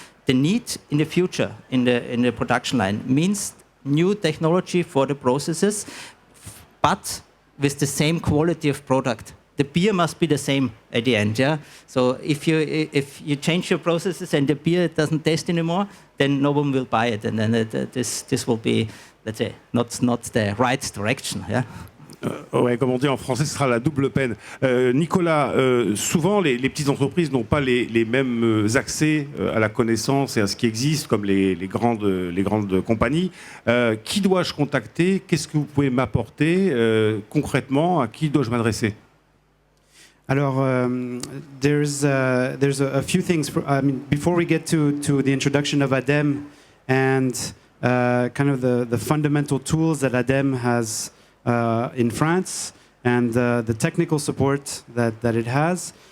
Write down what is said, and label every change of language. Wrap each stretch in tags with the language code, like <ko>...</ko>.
<en>The need in the future in the production line means new technology for the processes, but with the same quality of product. The beer must be the same at the end. So if you change your processes and the beer doesn't taste anymore, then no one will buy it, and then this will be, let's say, not the right direction.</en> <fr>Ouais, comme on dit en français, ce sera la double peine. Nicolas, souvent les petites entreprises n'ont pas les mêmes accès à la connaissance et à ce qui existe, comme les grandes compagnies. Qui dois-je contacter? Qu'est-ce que vous pouvez m'apporter concrètement? À qui dois-je m'adresser?</fr> <en>Alors, there's a few things. Before we get to the introduction of ADEME and kind of the fundamental tools that ADEME has in France and the technical support that it has.</en>